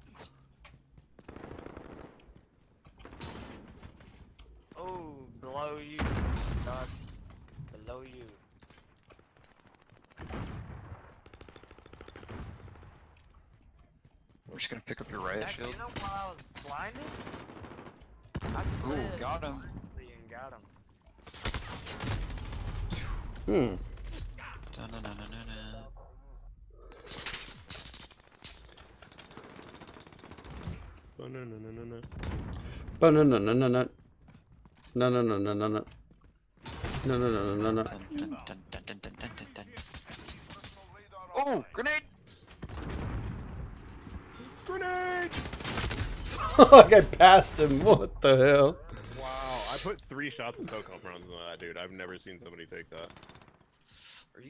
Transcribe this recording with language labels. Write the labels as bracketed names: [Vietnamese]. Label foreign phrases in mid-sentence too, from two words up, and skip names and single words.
[English] Oh, below you. God. Below you. We're just gonna pick up your riot That, shield. you know, while I was blinded, I slid Ooh, got him. and got him. Hmm. Da-na-na-na-na-na. Ba-na-na-na-na-na. Ba-na-na-na-na-na. No. No. Dun, dun, dun, dun, dun, dun, dun, dun, dun. Oh, grenade! Grenade! Fuck, I passed him. What the hell? Wow, I put 3 shots of SOCOM rounds into that, dude. I've never seen somebody take that. Are you